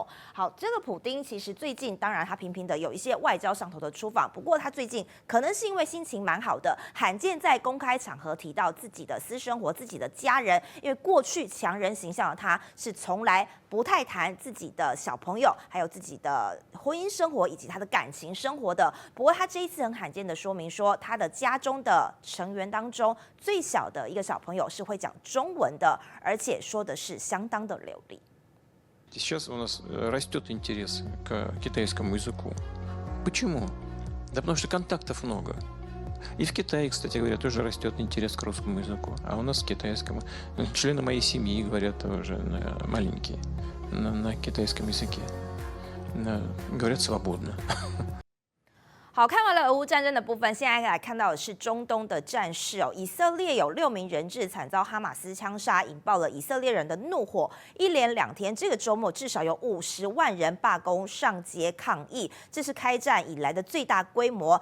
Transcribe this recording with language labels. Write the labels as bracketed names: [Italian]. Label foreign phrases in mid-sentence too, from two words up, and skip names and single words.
[Chinese] 好，这个普丁其实最近当然他频频的有一些外交上头的出访，不过他最近可能是因为心情蛮好的，罕见在公开场合提到自己的私生活、自己的家人，因为过去强人形象的他是从来不太谈自己的小朋友，还有自己的婚姻生活以及他的感情生活的。不过他这一次很罕见的说明说，他的家中的成员当中最小的一个小朋友是会讲中文的，而且说的是相当的流利。 [Russian] Сейчас у нас растет интерес к китайскому языку. Почему? Да потому что контактов много. И в Китае, кстати говоря, тоже растет интерес к русскому языку, а у нас к китайскому. Члены моей семьи говорят уже маленькие на китайском языке. Говорят свободно. [Chinese] 好，看完了俄乌战争的部分，现在来看到的是中东的战事哦。以色列有6名人质惨遭哈马斯枪杀，引爆了以色列人的怒火。一连2天，这个周末至少有50万人罢工上街抗议，这是开战以来的最大规模。